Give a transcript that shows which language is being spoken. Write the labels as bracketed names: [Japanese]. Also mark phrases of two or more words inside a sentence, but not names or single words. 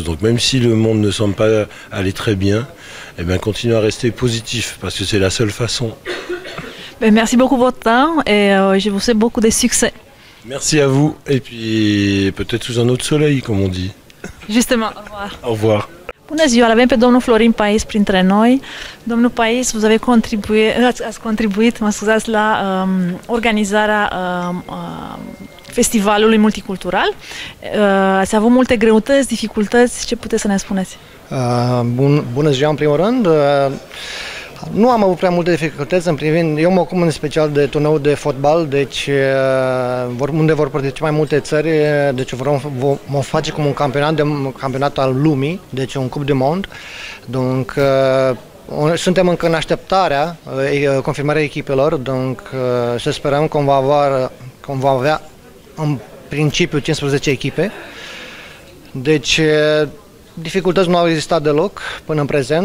[French] Donc même si le monde ne semble pas aller très bien, eh bien, continuez à rester positif, parce que c'est la seule façon. Merci beaucoup pour votre temps et je vous souhaite beaucoup de succès. Merci à vous, et puis peut-être sous un autre soleil, comme on dit. Justement, au revoir. Au revoir. [Romanian] Bună ziua, l-avem pe domnul Florin Pais printre noi. Domnul Pais, ați contribuit, mă scuzați, la organizarea festivalului multicultural. Ați avut multe greutăți, dificultăți, ce puteți să ne spuneți? Bună ziua, în primul rând. Nu am avut prea multe dificultăți în privind, eu mă ocup în special de turneul de fotbal, deci unde vor participa mai multe țări, deci vom face cum un campionat al lumii, deci un [French] Cup du Monde. [Romanian] Donc suntem încă în așteptarea confirmarea echipelor, donc să sperăm că vom avea în principiu 15 echipe. Deci dificultăți nu au existat deloc până în prezent.